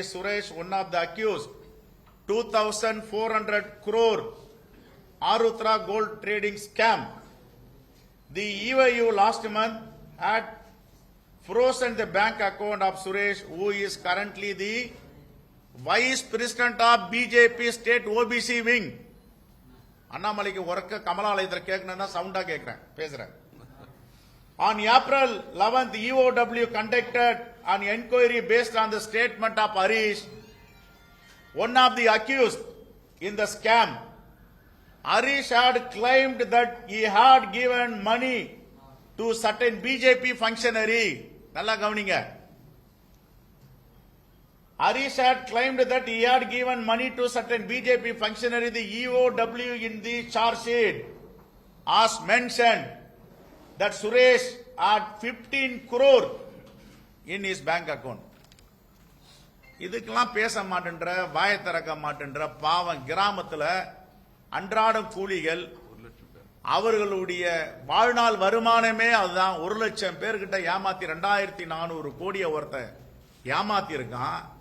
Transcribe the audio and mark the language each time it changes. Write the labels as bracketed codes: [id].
[en] Suresh, one of the accused, 2,400 crore Arutra gold trading scam. The EOU last month had frozen the bank account of Suresh, who is currently the Vice President of BJP State OBC Wing. [ta] அண்ணாமலைக்கு ஒர்க்க கமலாலயத்தில் கேட்கணும்னா சவுண்டா கேட்கிறேன், பேசுறேன். [en] On April 11th, EOW conducted an inquiry based on the statement of Harish, one of the accused in the scam. Harish had claimed that he had given money to certain BJP functionary. [ta] நல்லா கவனிங்க. [en] Harish had claimed that he had given money to certain BJP functionary. The EOW in the charge sheet as mentioned that Suresh had 15 crore in his bank account. [ta] இதுக்கெல்லாம் பேச மாட்டேன்ற, வாய திறக்க மாட்டேன்ற பாவம் கிராமத்தில் அன்றாட கூலிகள், அவர்களுடைய வாழ்நாள் வருமானமே அதுதான். 1 லட்சம் பேர்கிட்ட ஏமாத்தி 2400 கோடியை ஒருத்தன் ஏமாத்தி இருக்கான்.